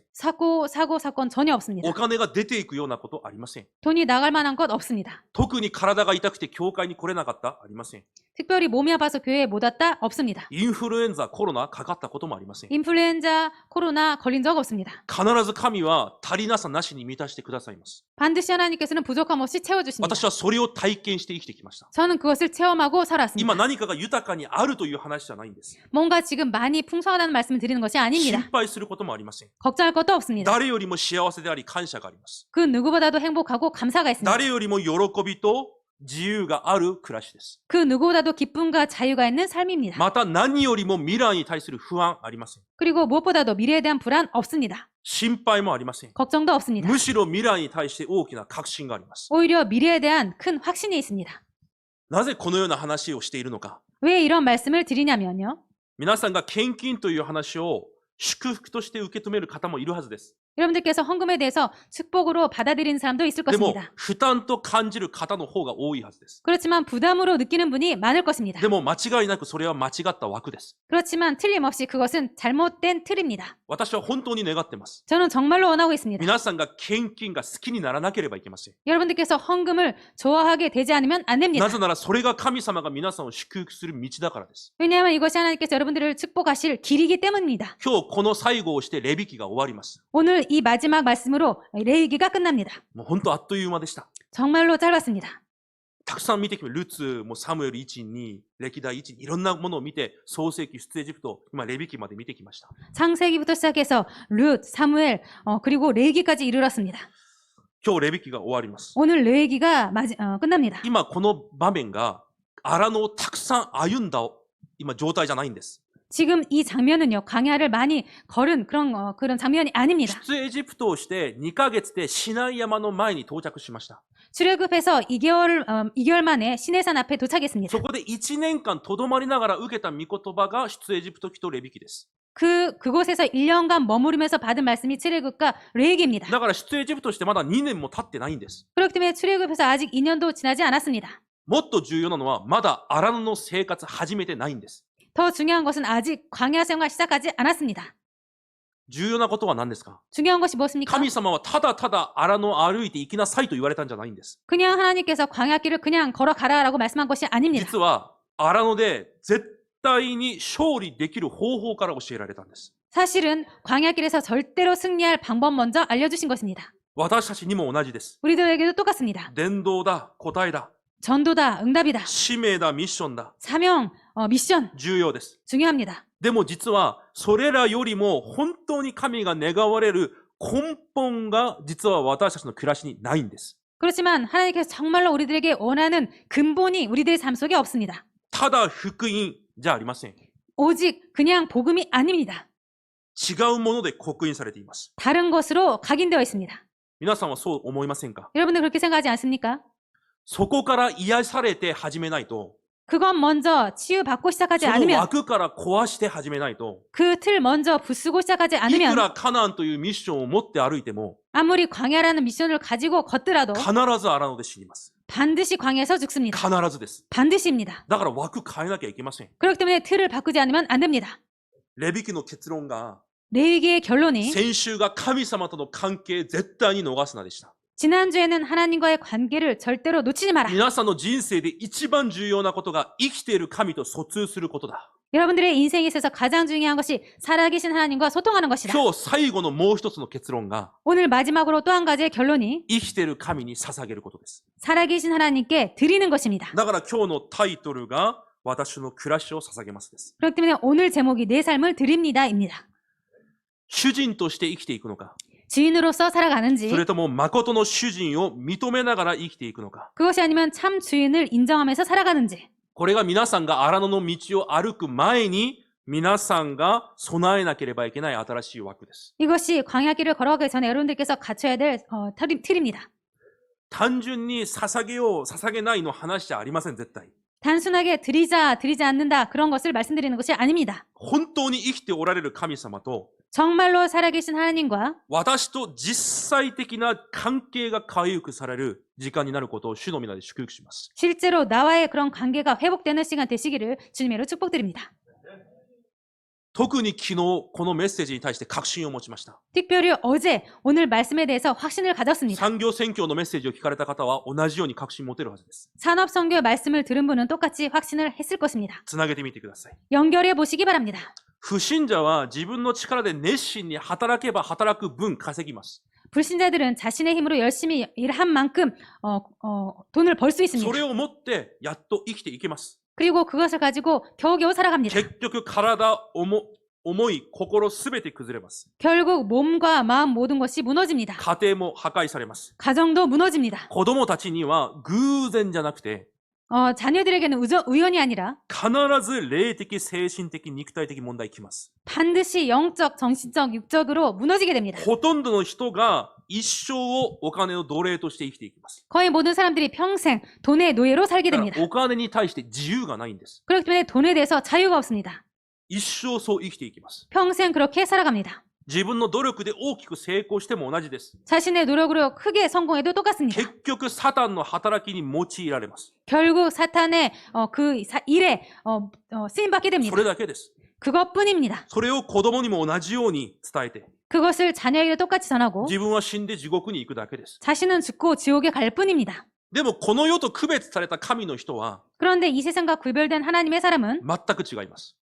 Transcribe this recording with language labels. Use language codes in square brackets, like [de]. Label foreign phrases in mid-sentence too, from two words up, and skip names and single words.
[ko] 사고, 사건 전혀 없습니다. [ja] お金が出ていくようなことありません。 [ko] 돈이 나갈 만한 것 없습니다. [ja] 特に体が痛くて教会に来れなかったありません。 [ko] 특별히 몸이 아파서 교회에 못 왔다 없습니다. [ja] インフルエンザ、コロナかかったこともありません。 [ko] 인플루엔자, 코로나 걸린 적 없습니다. [ja] 必ず神は足りなさなしに満たしてくださいます。 [ko] 반드시 하나님께서는 부족함 없이 채워주십니다. [ja] 私はそれを体験して生きてきました。 [ko] 저는 그것을 체험하고 [ja] 今 [ko] 살았습니다. [ja] 何かが豊かにあるという話じゃないんです。 [ko] 뭔가 지금 많이 풍성하다는 말씀을 드리는 것이 [ja] 心 [ko] 아닙니다. [ja] 配することもありません。 [ko] 걱정할 것도 없습니다. [ja] 誰よりも幸せであり感謝があります。 [ko] 그 누구보다도 행복하고 감사가 있습니다. [ja] 誰よりも喜びと自由がある暮らしです。 [ko] 그 누구보다도 기쁨과 자유가 있는 삶입니다. [ja] また何よりも未来に対する不安ありません。 [ko] 그리고 무엇보다도 미래에 대한 불안 없습니다. [ja] 心配もありません。 [ko] 걱정도 없습니다. [ja] むしろ未来に対して大きな確信があります。 [ko] 오히려 미래에 대한 큰 확신이 있습니다. [ja] なぜこのような話をしているのか。 [ko] 왜 이런 말씀을 드리냐면요. [ja] 皆さんが献金という話を祝福として受け止める方もいるはずです。 [ko] 여러분들께서 헌금에 대해서 축복으로 받아들이는 사람도 있을 [ja] でも [ko] 것입니다. [ja] 負担と感じる方の方が多いはずです。 [ko] 그렇지만 부담으로 느끼는 분이 많을 것입니다. [ja] でも間違いなくそれは間違った枠です。 [ko] 그렇지만 틀림없이 그것은 잘못된 틀입니다. [ja] 私は本当に願っています。 [ko] 저는 정말로 원하고 있습니다. [ja] 皆さんが献金が好きにならなければいけません。 [ko] 여러분들께서 헌금을 좋아하게 되지 않으면 안 됩니다. [ja] なぜならそれが神様が皆さんを祝福する道だからです。 [ko] 왜냐하면 이것이 하나님께서 여러분들을 축복하실 길이기 때문입니다. [ja] 今日この最後をしてレビ記が終わります。 [ko] 오늘 이 마지막 말씀으로 레위기가 끝납니다. [ja] もう本当あっという間でした。 [ko] 정말로 짧았습니다. [ja] たくさん見てきて、ルツ、もうサムエル1、2、歴代1、いろんなものを見て、創世記、出エジプト、今レビ記まで見てきました。 [ko] 창세기부터 시작해서 룻, 사무엘, 그리고 레위기까지 이르렀습니다. [ja] 今日レビ記が終わります。 [ko] 오늘 레위기가 끝납니다. [ja] 今この場面が荒野をたくさん歩んだ今状態じゃないんです。 [ko] 지금 이 장면은요, 광야를 많이 걸은 그런 장면이 아닙니다. [ja] 出エジプトをして2ヶ月でシナイ山の前に到着しました。 [ko] 출애굽해서 2개월 만에 시내산 앞에 도착했습니다. [ja] そこで1年間とどまりながら受けた御言葉が出エジプト記とレビ記です。 [ko] 그곳에서 1년간 머무르면서 받은 말씀이 출애굽과 레위기입니다. [ja] だから出エジプトしてまだ2年も経ってないんです。 [ko] 그렇기 때문에 출애굽해서 아직 2년도 지나지 않았습니다. [ja] もっと重要なのはまだ荒野の生活始めてないんです。 [ko] 더 중요한 것은 아직 광야 생활 시작하지 않았습니다. [ja] 重要なことは何ですか？ [ko] 중요한 것이 무엇입니까? [ja] 神様はただただ荒野を歩いて行きなさいと言われたんじゃないんです。 [ko] 그냥 하나님께서 광야길을 그냥 걸어가라라고 말씀한 것이 아닙니다. [ja] 実は荒野で絶対に勝利できる方法から教えられたんです。 [ko] 사실은 광야길에서 절대로 승리할 방법 먼저 알려주신 것입니다. [ja] 私たちにも同じです。 [ko] 우리들에게도 똑같습니다. [ja] 伝道だ、答えだ、 [ko] 전도다, 응답이다, [ja] 使命だ、ミッションだ、 [ko] 사명, 미션 [ja] 重要です。 [ko] 중요합니다. [ja] でも実はそれらよりも本当に神が願われる根本が実は私たちの暮らしにないんです。 [ko] 그렇지만 하나님께서 정말로 우리들에게 원하는 근본이 우리들의 삶 속에 없습니다. [ja] ただ福音じゃありません。 [ko] 오직 그냥 복음이 아닙니다. [ja] 違うもので刻印されています。 [ko] 다른 것으로 각인되어 있습니다. [ja] 皆さんはそう思いませんか？ [ko] 여러분들 그렇게 생각하지 않습니까? [ja] そこから癒されて始めないと、 [ko] 그건 먼저 치유받고 시작하지 [ja] その [ko] 않으면 [ja] 枠から壊して始めないと、 [ko] 그 틀 먼저 부수고 시작하지 [ja] いく [ko] 않으면 [ja] らカナンというミッションを持って歩いても、 [ko] 아무리 광야라는 미션을 가지고 걷더라도 [ja] 必ず荒野で死にます。 [ko] 반드시 광야에서 죽습니다. [ja] 必ずです。 [ko] 반드시입니다. [ja] だから枠変えなきゃいけません。 [ko] 그렇기 때문에 틀을 바꾸지 않으면 안 됩니다. [ja] レビ記の結論が、 [ko] 레위기의 결론이 [ja] 先週が神様との関係絶対に逃すなでした。 [ko] 지난주에는 하나님과의 관계를 절대로 놓치지 마라. [ja] 皆さんの人生で一番重要なことが生きている神と疎通することだ。 [ko] 여러분들의 인생에 있어서 가장 중요한 것이 살아계신 하나님과 소통하는 것이다. [ja] 今日最後のもう一つの結論が [ko] 오늘 마지막으로 또 한 가지의 결론이 [ja] 生きている神に捧げることです。 [ko] 살아계신 하나님께 드리는 것입니다. [ja] だから今日のタイトルが私の暮らしを捧げますです。 [ko] 그렇기 때문에 오늘 제목이 내 삶을 드립니다입니다. [ja] 主人として生きていくのか、 [ko] 주인으로서 살아가는지 [ja] それとも誠の主人を認めながら生きていくのか。 [ko] 그것이 아니면 참 주인을 인정하면서 살아가는지 [ja] これが皆さんが荒野の道を歩く前に皆さんが備えなければいけない新しい枠です。 [ko] 이것이 광야길을 걸어가기 전에 여러분들께서 갖춰야 될 틀입니다. [ja] 単純に捧げよう、捧げないの話じゃありません、絶対。 [ko] 단순하게 드리자, 드리지 않는다 그런 것을 말씀드리는 것이 아닙니다. [ja] 本当に生きておられる神様と [ko] 정말로 살아계신 하나님과 [ja] 私と実際的な関係が回復される時間になることを主の皆で祝福します。 [ko] 실제로 나와의 그런 관계가 회복되는 시간 되시기를 주님으로 축복드립니다. [ja] 特に昨日このメッセージに対して確信を持ちました。 [ko] 특별히 어제 오늘 말씀에 대해서 확신을 가졌습니다. [ja] 産業宣教のメッセージを聞かれた方は同じように確信を持てるはずです。 [ko] 산업선교의 말씀을 들은 분은 똑같이 확신을 했을 것입니다. [ja] つなげてみてください。 [ko] 연결해 보시기 바랍니다. [ja] 不信者は自分の力で熱心に働けば働く分稼ぎます。 [ko] 불신자들은 자신의 힘으로 열심히 일한 만큼 돈을 벌 수 [ja] そ [ko] 있습니다. [ja] れを持ってやっと生きていけます。 [ko] 그리고 그것을 가지고 겨우겨우 살아갑니다. [ja] 結局体、思い、心すべて崩れます。 [ko] 결국 몸과 마음 모든 것이 무너집니다. [ja] 家庭も破壊されます。 [ko] 가정도 무너집니다. [ja] 子供たちには偶然じゃなくて [ko] 자녀들에게는 우연이 아니라 [ja] 必ず霊的、精神的、肉体的問題きます。 [ko] 반드시 영적, 정신적, 육적으로 무너지게 됩니다. [ja] ほとんどの人が一生をお金の奴隷として生きていきます。 [ko] 거의 모든 사람들이 평생 돈의 노예로 살게 [ja] だから [ko] 됩니다. [ja] お金に対して自由がないんです。 [ko] 그렇기 때문에 돈에 대해서 자유가 없습니다. [ja] 一生そう生きていきます。 [ko] 평생 그렇게 살아갑니다. [ja] 自分の努力で大きく成功しても同じです。 [ko] 자신의 노력으로 크게 성공해도 똑같습니다. [ja] 結局サタンの働きに用いられます。 [ko] 결국 사탄의 일에 쓰임받게 [ja] そ [ko] 됩니다. [ja] れだけです。 [ko] 그것뿐입니다. [ja] それを子供にも同じように伝えて、 [ko] 그것을 자녀에게 똑같이 전하고 [ja] 自分は死んで地獄に行くだけです。 [ko] 자신은 죽고 지옥에 갈 뿐입니다. [ja] でもこの世と区別された神の人は [ko] 그런데 이 세상과 구별된 하나님의 사람은 [ja] 全く違います。